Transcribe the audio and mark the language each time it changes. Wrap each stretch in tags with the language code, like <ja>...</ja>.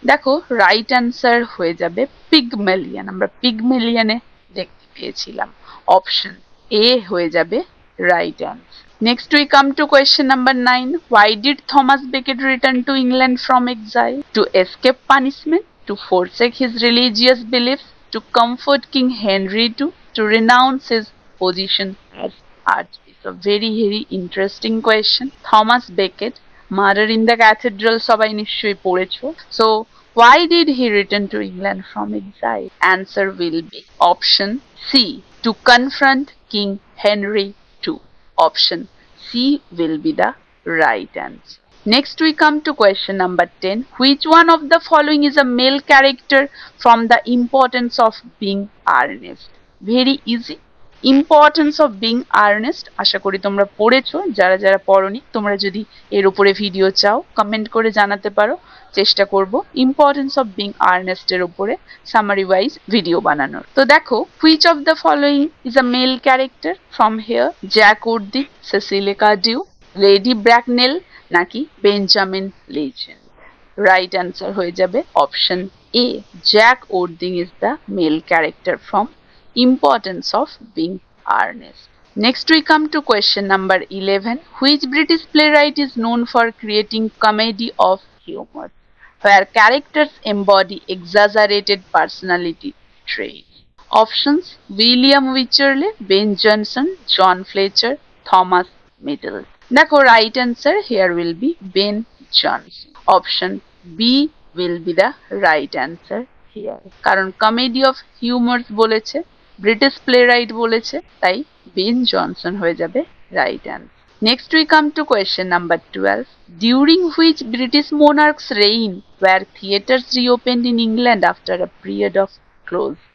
<bn>দেখো right answer হয়ে যাবে পিগমেলিয়ন। আমরা পিগমেলিয়নে দেখতে পেয়েছিলাম, অপশন এ হয়ে যাবে right answer.</bn> <en>Next we come to question number 9. Why did Thomas Becket return to England from exile? To escape punishment, to forsake his religious beliefs, to comfort King Henry II, to renounce his position as archbishop? So very interesting question. Thomas Becket, Murder in the Cathedral</en> <bn>সবাই নিশ্চয়ই পড়েছো।</bn> <en>So why did he return to England from exile? Answer will be option C, to confront King Henry II. Option C will be the right answer. Next we come to question number 10. Which one of the following is a male character from The Importance of Being Earnest? Very easy.</en> <bn>Importance of being Ernst আশা করি তোমরা পড়েছো। যারা যারা পড়োনি তোমরা যদি এর উপরে video চাও কমেন্ট করে জানাতে পারো, চেষ্টা করব ইম্পর্টেন্স অফ বিং আর্নেস্ট এর উপরে সামারি ওয়াইজ ভিডিও বানানোর। তো দেখো,</bn> <en>Which of the following is a mail character from here?</en> <bn>Jack উডদি, Cecilie কার্ডিউ, lady ব্র্যাকনেল, নাকি বেঞ্জামিন লিজেন্ড?</bn> <en>right answer</en> <bn>হয়ে যাবে</bn> <en>Option A, Jack Worthing is the male character from Importance of Being Earnest. Next we come to question number 11. Which British playwright is known for creating comedy of humor, where characters embody exaggerated personality traits? Options: William Wycherley, Ben Jonson, John Fletcher, Thomas Middleton. দেখো right answer here will be Ben Jonson. Option B will be the right answer here.</en> <bn>কারণ comedy of humour বলেছে, British playwright বলেছে, তাই Ben Jonson হয়ে যাবে right answer.</bn> <en>Next we come to question number 12. During which British monarchs reign were theatres reopened in England after a period of close?</en>